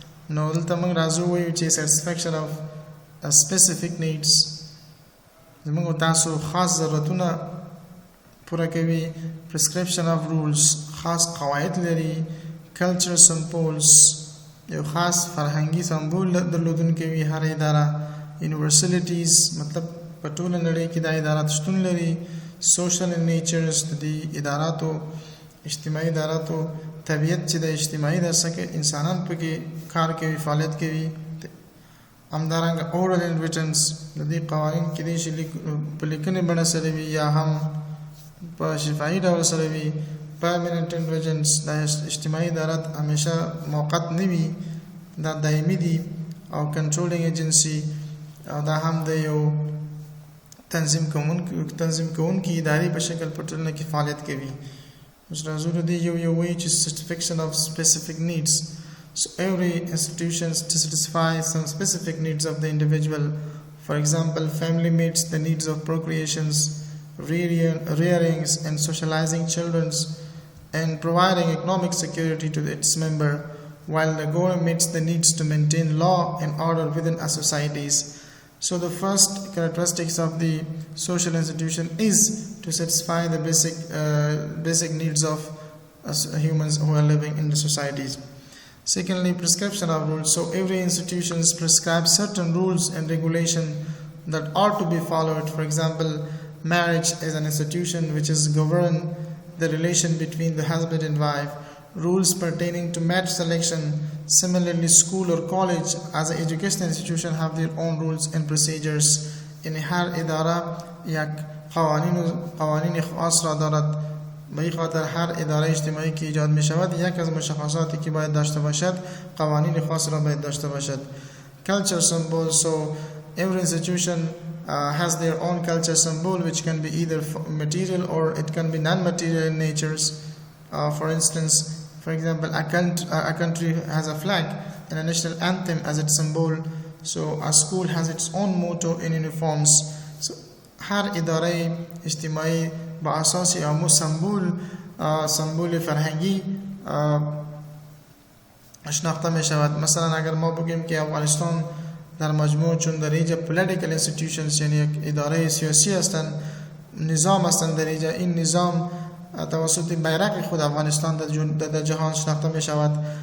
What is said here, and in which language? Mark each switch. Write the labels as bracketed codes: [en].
[ps] نو دلته موږ راځو وایو چې [en] satisfaction of specific needs، [ps] زموږ تاسو خاص ضرورتونه پوره کوي. [en] prescription of rules، [ps] خاص قواعد لري. [en] culture symbols، [ps] یو خاص فرهنګي سمبول درلودونکې وي هر اداره. universalities، مطلب په ټوله نړۍ کې دا ادارات شتون لري. [en] social in natures، [ps] د دې اداراتو اجتماعي اداراتو طبیعت چې د اجتماعي د سکه انسانان پکې کار کوي، فعالیت کوي. همدارنګه [en] oral and written، [ps] د دې قوانین کې دي چې په لیکنې بڼه سره وي یا هم په شفاهي ډول سره وي. [en] permanent intelligence، [ps] دا اجتماعي ادارات همیشه موقت نه وي، دا دایمي دي. او [en] controlling agency، [ps] او دا هم د یو تنظیم کوونکي ادارې په شکل په ټولنه کې فعالیت کوي. اوس راځو د دې یو وایي چې [en] satisfaction of specific needs. So every institution to satisfy some specific needs of the individual. For example, family meets the needs of procreations, rearings and socializing children, and providing economic security to its member, while the government meets the needs to maintain law and order within our societies. So the first characteristics of the social institution is to satisfy the basic needs of humans who are living in the societies. Secondly, prescription of rules. So every institution prescribes certain rules and regulation that ought to be followed. For example, marriage is an institution which is govern the relation between the husband and wife. Rules pertaining to match selection. Similarly, school or college as an educational institution have their own rules and procedures. [fa] In هر اداره یک قوانین خاص را دارد. به این خاطر هر اداره اجتماعی که ایجاد می شود یک از مشخصاتی که باید داشته باشد قوانین خاص را باید داشته باشد. [en] Culture symbol. So every institution has their own culture symbol, which can be either material or it can be non-material in natures. For example, a country has a flag and a national anthem as its symbol. So a school has its own motto in uniforms. [fa] So هر اداره اجتماعی با اساس یا سمبول سمبول فرهنگی شناخته می شود. مثلا اگر ما بگیم که افغانستان در مجموع چون در اینجا پولیتیکل انستیتیوشنز یعنی یک اداره سیاسی هستند، نظام هستند در اینجا، این نظام توسط بیرق خود افغانستان در جهان شناخته می شود.